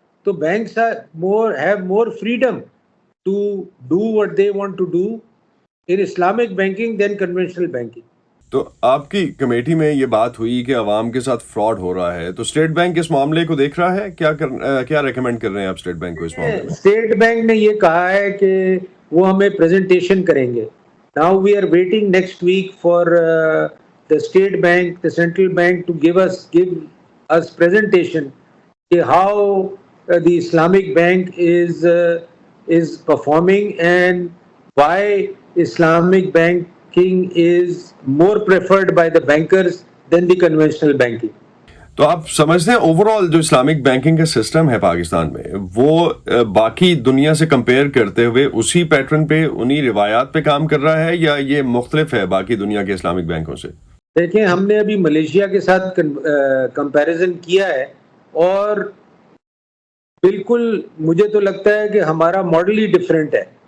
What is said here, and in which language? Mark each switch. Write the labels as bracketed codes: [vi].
[ur] تو [en] Banks have more freedom to do what they want to do in Islamic banking than conventional banking. [ur] تو آپ کی committee میں یہ بات ہوئی کہ عوام کے ساتھ فراڈ ہو رہا ہے، تو اسٹیٹ بینک اس معاملے کو دیکھ رہا ہے؟ کیا ریکمینڈ کر رہے ہیں آپ اسٹیٹ بینک کو اس معاملے میں؟ اسٹیٹ بینک نے یہ کہا ہے کہ وہ ہمیں پریزنٹیشن کریں گے. [en] Now we are waiting next week for the state bank, the central bank to give us presentation how the Islamic Bank is performing and why Islamic banking is more preferred by the bankers than the conventional banking. [ur] تو آپ سمجھتے ہیں over all جو Islamic banking کا system ہے پاکستان میں، وہ باقی دنیا سے کمپیئر کرتے ہوئے اسی پیٹرن پہ، انہی روایات پہ کام کر رہا ہے، یا یہ مختلف ہے باقی دنیا کے اسلامک بینکوں سے؟ دیکھیں ہم نے ابھی ملیشیا کے ساتھ کمپیریزن کیا ہے، اور بالکل مجھے تو لگتا ہے کہ ہمارا ماڈل ہی ڈفرینٹ ہے.